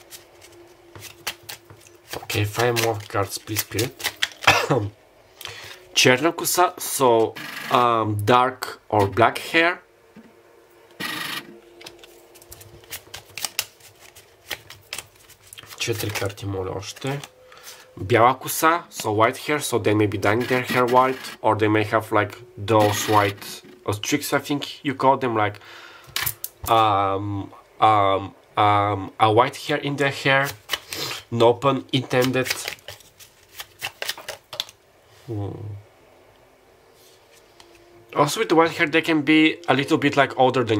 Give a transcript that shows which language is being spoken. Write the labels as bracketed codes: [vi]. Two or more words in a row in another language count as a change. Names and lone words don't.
[en] Okay, 5 more cards, please, Spirit. [bg] черна коса, [en] so dark or black hair. [bg] Четири карти, моля, още. Бяла коса, [en] so white hair, so they may be dyeing their hair white, or they may have like those white streaks, I think you call them, like a white hair in their hair, no pun intended. Also with the white hair, they can be a little bit like older than you.